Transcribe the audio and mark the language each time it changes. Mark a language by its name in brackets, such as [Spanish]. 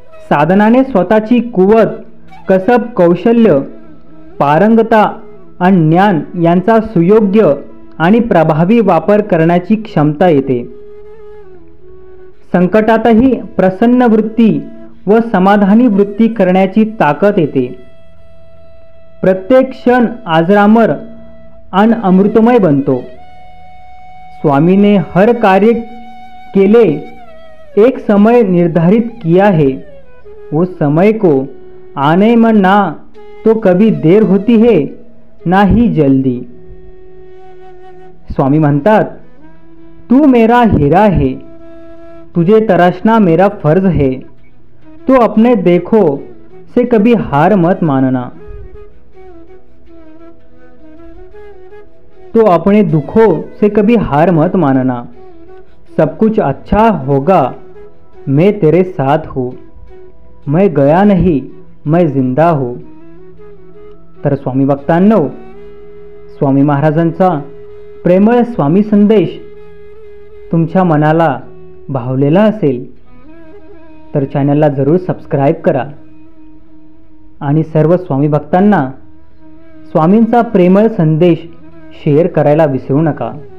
[Marathi] साधनाने स्वतःची कुवत, कसब, कौशल्य, पारंगता आणि ज्ञान यांचा सुयोग्य आणि प्रभावी वापर करण्याची क्षमता येते. संकटातही प्रसन्न वृत्ती व समाधानी वृत्ती करण्याची ताकद येते. प्रत्येक क्षण आजरामर आणि अमृतमय बनतो. [Hindi] स्वामीने हर कार्य के लिए एक समय निर्धारित किया है, उस समय को आने में ना तो कभी देर होती है ना ही जल्दी. [Marathi] स्वामी म्हणतात, [Hindi] तू मेरा हीरा है, तुझे तराशना मेरा फर्ज है, तो अपने देखो से कभी हार मत मानना. तो अपने दुखों से कभी हार मत मानना। सब कुछ अच्छा होगा, मैं तेरे साथ हूँ, मैं गया नहीं, मैं जिंदा हूँ। [Marathi] तर स्वामी भक्तांनो, स्वामी महाराजांचा प्रेमळ स्वामी संदेश तुमच्या मनाला भावलेला असेल तर चॅनलला जरूर सबस्क्राईब करा आणि सर्व स्वामी भक्तांना स्वामींचा प्रेमळ संदेश शेअर करायला विसरू नका।